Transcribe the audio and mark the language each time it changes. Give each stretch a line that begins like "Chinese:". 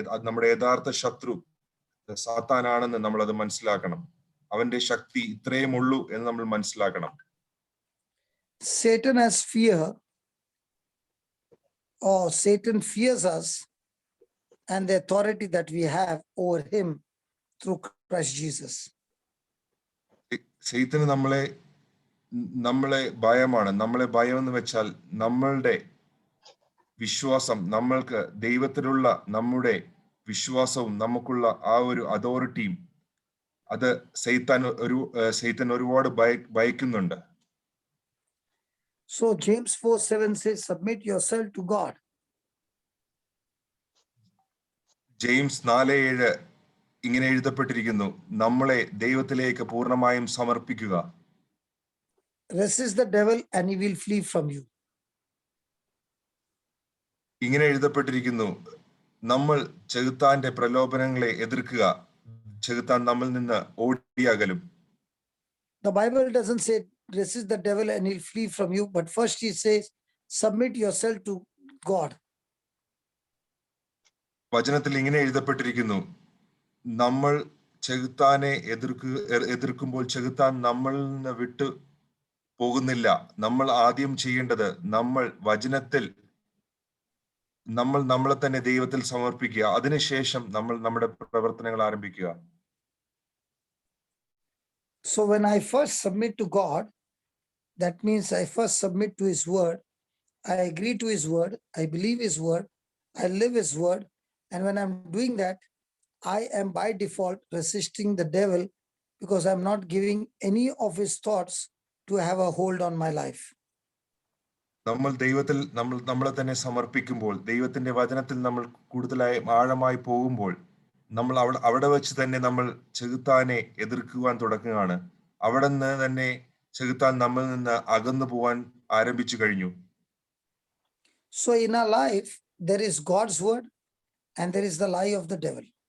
Malayalam: നമ്മുടെ യഥാർത്ഥ ശത്രു സാത്താനാണെന്ന് നമ്മൾ അത് മനസ്സിലാക്കണം. അവന്റെ ശക്തി ഇത്രയും ഉള്ളൂ എന്ന് നമ്മൾ മനസ്സിലാക്കണം.
English: Satan has fear, or Satan fears us and the authority that we have over him through Christ Jesus.
Malayalam: സൈത്താന് നമ്മളെ ഭയമാണ്. നമ്മളെ ഭയം എന്ന് വെച്ചാൽ നമ്മളുടെ വിശ്വാസം, നമ്മൾക്ക് ദൈവത്തിലുള്ള നമ്മുടെ വിശ്വാസവും നമുക്കുള്ള ആ ഒരു അതോറിറ്റിയും അത് സൈത്താൻ ഒരുപാട് ഭയക്കുന്നുണ്ട്.
English: So James 4:7 says, submit yourself to God.
Malayalam: James 4:7 ഇങ്ങനെ എഴുതപ്പെട്ടിരിക്കുന്നു, നമ്മളെ ദൈവത്തിലേക്ക് പൂർണ്ണമായും സമർപ്പിക്കുക.
English: Resist the devil and he will flee from you.
Malayalam: ഇങ്ങനെ എഴുതപ്പെട്ടിരിക്കുന്നു, നമ്മൾ ചെകുത്താന്റെ പ്രലോഭനങ്ങളെ എതിർക്കുക. ചെകുത്താൻ നമ്മിൽ നിന്ന് ഓടിയകലും.
English: The Bible doesn't say resist the devil and he'll flee from you, but first he says submit yourself to God.
Malayalam: വചനത്തിൽ ഇങ്ങനെ എഴുതപ്പെട്ടിരിക്കുന്നു, നമ്മൾ ചെകുത്താനെ എതിർക്കുമ്പോൾ ചെകുത്താൻ നമ്മളിൽ നിന്ന് വിട്ടു പോകുന്നില്ല. നമ്മൾ ആദ്യം ചെയ്യേണ്ടത് നമ്മൾ വചനത്തിൽ നമ്മളെ തന്നെ ദൈവത്തിൽ സമർപ്പിക്കുക. അതിനുശേഷം നമ്മൾ നമ്മുടെ പ്രവർത്തനങ്ങൾ ആരംഭിക്കുക.
English: So when I first submit to God, that means I first submit to his word. I agree to his word. I believe his word. I live his word. And when I'm doing that, I am by default resisting the devil because I'm not giving any of his thoughts to have a hold on my life.
Malayalam: നമ്മൾ ദൈവത്തിൽ നമ്മളെ തന്നെ സമർപ്പിക്കുമ്പോൾ, ദൈവത്തിന്റെ വചനത്തിൽ നമ്മൾ കൂടുതലായി ആഴമായി പോകുമ്പോൾ, നമ്മൾ അവിടെ വെച്ച് തന്നെ നമ്മൾ ചെകുത്താനെ എതിർക്കുവാൻ തുടങ്ങുകയാണ്. അവിടെ നിന്ന് തന്നെ ചെകുത്താൻ നമ്മിൽ നിന്ന് അകന്നു പോവാൻ ആരംഭിച്ചു കഴിഞ്ഞു.
English: So in our life, there is God's word and there is the lie of the devil.